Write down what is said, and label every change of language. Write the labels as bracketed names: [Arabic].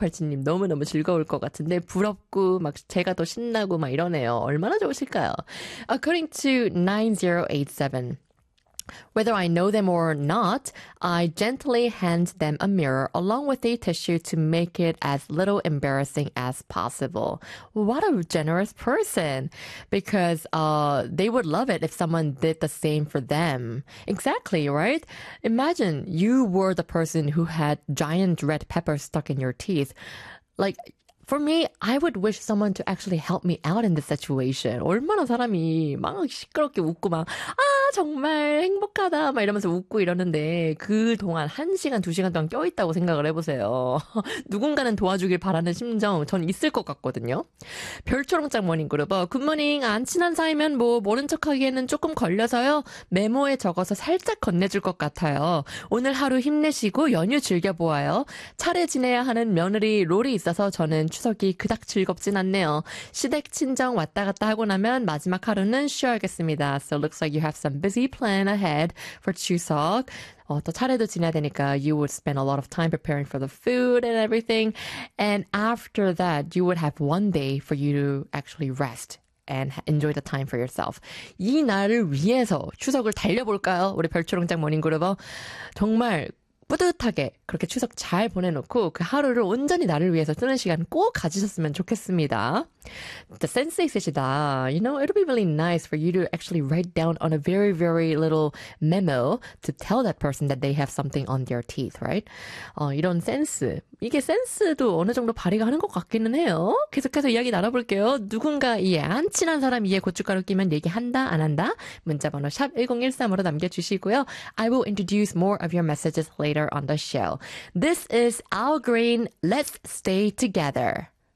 [Korean] 팔찌님 너무너무 즐거울 것 같은데 부럽고 막 제가 더 신나고 막 이러네요. 얼마나 좋으실까요? [English] According to 9087, whether I know them or not, I gently hand them a mirror along with a tissue to make it as little embarrassing as possible. What a generous person! Because they would love it if someone did the same for them. Exactly, right? Imagine you were the person who had giant red pepper stuck in your teeth. Like, for me, I would wish someone to actually help me out in this situation. [Korean] 얼마나 사람이 막 시끄럽게 웃고 막, 아, 정말 행복하다. 막 이러면서 웃고 이러는데, 그 동안, 한 시간, 두 시간 동안 껴있다고 생각을 해보세요. 누군가는 도와주길 바라는 심정, 전 있을 것 같거든요. 별초롱짱 모닝그룹, 굿모닝. 안 친한 사이면 뭐, 모른 척 하기에는 조금 걸려서요. 메모에 적어서 살짝 건네줄 것 같아요. 오늘 하루 힘내시고, 연휴 즐겨보아요. 차례 지내야 하는 며느리 롤이 있어서 저는 추석이 그닥 즐겁진 않네요. 시댁 친정 왔다 갔다 하고 나면 마지막 하루는 쉬어야겠습니다. [English] So looks like you have some busy plan ahead for 추석. [Korean] 또 차례도 지내야 되니까 [English] you would spend a lot of time preparing for the food and everything. And after that, you would have one day for you to actually rest and enjoy the time for yourself. [Korean] 이 날을 위해서 추석을 달려볼까요? 우리 별초롱짱 모닝그룹어. 정말 뿌듯하게 그렇게 추석 잘 보내놓고 그 하루를 온전히 나를 위해서 쓰는 시간 꼭 가지셨으면 좋겠습니다. 진짜 센스 있으시다. [English] You know, it'll be really nice for you to actually write down on a very, very little memo to tell that person that they have something on their teeth, right? [Korean] 이런 센스. 이게 센스도 어느 정도 발휘가 하는 것 같기는 해요. 계속해서 이야기 나눠볼게요. 누군가 이해, 안 친한 사람 이해 고춧가루 끼면 얘기한다, 안 한다? 문자번호 샵1013으로 남겨주시고요. [English] I will introduce more of your messages later on the show. This is Al Green. Let's stay together.